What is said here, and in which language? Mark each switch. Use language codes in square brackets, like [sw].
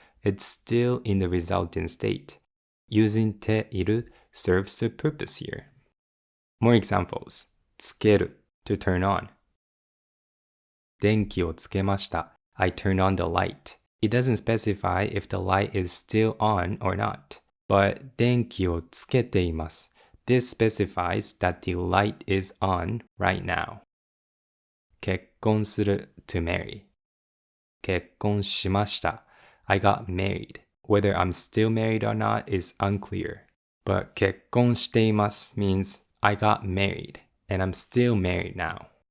[en] It's still in the resulting state. Using ている serves a purpose here. More examples. [ja] つける [en] to turn on. [ja] 電気をつけました. [en] I turned on the light. It doesn't specify if the light is still on or not. But [ja] 電気をつけています. [en] This specifies that the light is on right now. [ja] 結婚する [en] to marry. [ja] 結婚しました. [en] I got married. Whether I'm still married or not is unclear. But [ja] 結婚しています [en] means I got married and I'm still married now.